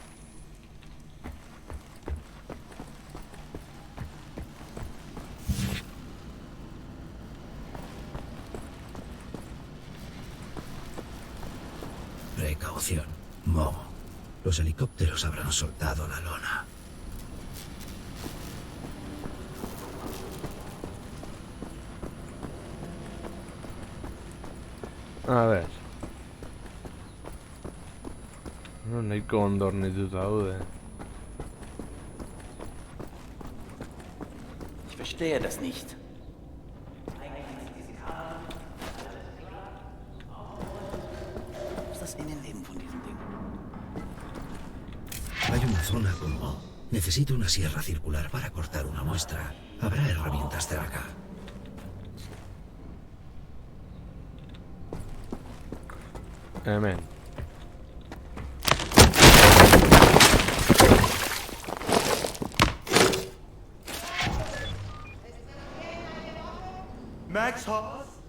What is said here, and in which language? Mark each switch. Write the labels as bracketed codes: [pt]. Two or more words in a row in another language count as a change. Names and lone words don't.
[es] Precaución. Mo. Los helicópteros habrán soltado la lona. A ver. Nahi kondornitu daude. [de] Ich verstehe das nicht. Was ist das Innenleben von diesem Ding? [es] Hay una zona con Mo. Necesito una sierra circular para cortar una muestra. Habrá herramientas cerca. [eu] Hemen. Max Hoss?